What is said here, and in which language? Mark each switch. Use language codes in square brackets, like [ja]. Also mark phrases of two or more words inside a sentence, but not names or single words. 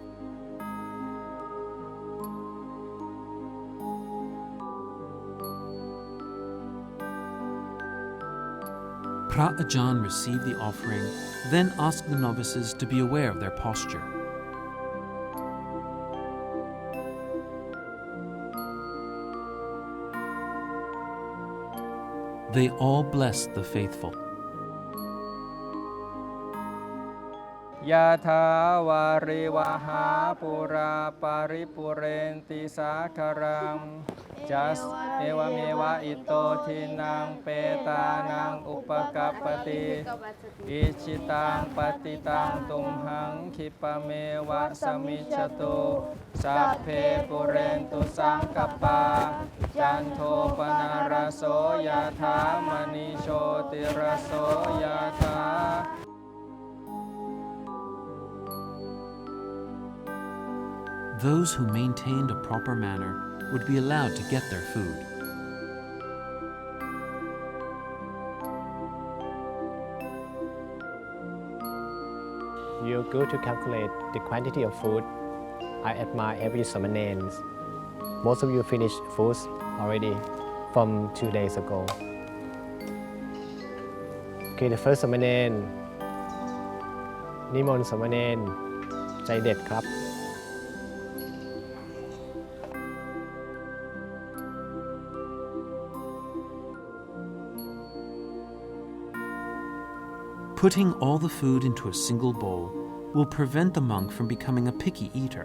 [en] Phra Ajahn received the offering, then asked the novices to be aware of their posture. They all blessed the faithful. [pi] Yatha varivaha pura paripurenti sakharam jas ewameva ito thinang petanang upakappati ichitang patitang tumhang khipameva samichato sapphe purentu sangkappa janto panaraso yatha manisho tiraso yatha. [en] Those who maintained a proper manner would be allowed to get their food. You go to calculate the quantity of food. I admire every Samanens. Most of you finished foods already from 2 days ago. Okay, the first Samanen [th] นิมนต์สามเณรใจเด็ดครับ [en] Putting all the food into a single bowl will prevent the monk from becoming a picky eater.